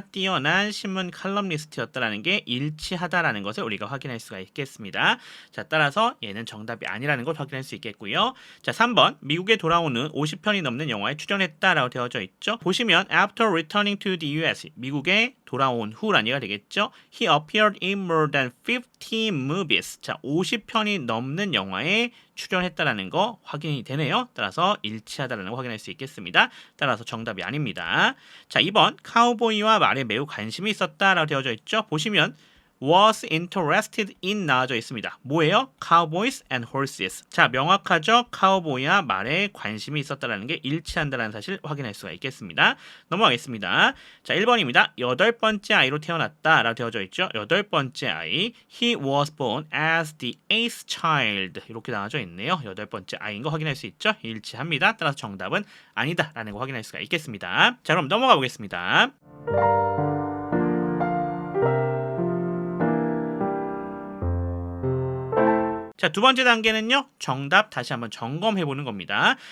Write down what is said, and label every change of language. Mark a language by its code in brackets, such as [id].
[ko] 뛰어난 신문 칼럼니스트였다라는 게 일치하다라는 것을 우리가 확인할 수가 있겠습니다. 자, 따라서 얘는 정답이 아니라는 걸 확인할 수 있겠고요. 자, 3번 미국에 돌아오는 50편이 넘는 영화에 출연했다라고 되어져 있죠. 보시면 [en] after returning to the US [ko] 미국에 돌아온 후라니가 되겠죠. [en] He appeared in more than 50 movies. [ko] 자, 50편이 넘는 영화에 출연했다라는 거 확인이 되네요. 따라서 일치하다라는 거 확인할 수 있겠습니다. 따라서 정답이 아닙니다. 자, 2번 카우보이와 말에 매우 관심이 있었다라고 되어져 있죠. 보시면 was interested in 나와져 있습니다. 뭐예요? [en] Cowboys and horses. [ko] 자, 명확하죠? 카우보이와 말에 관심이 있었다라는 게 일치한다는 사실 확인할 수가 있겠습니다. 넘어가겠습니다. 자, 1번입니다. 8번째 아이로 태어났다라고 되어져 있죠. 8번째 아이. [en] He was born as the 8th child. [ko] 이렇게 나와져 있네요. 8번째 아이인 거 확인할 수 있죠. 일치합니다. 따라서 정답은 아니다라는 거 확인할 수가 있겠습니다. 자, 그럼 넘어가 보겠습니다. 자, 두 번째 단계는요. 정답 다시 한번 점검해 보는 겁니다.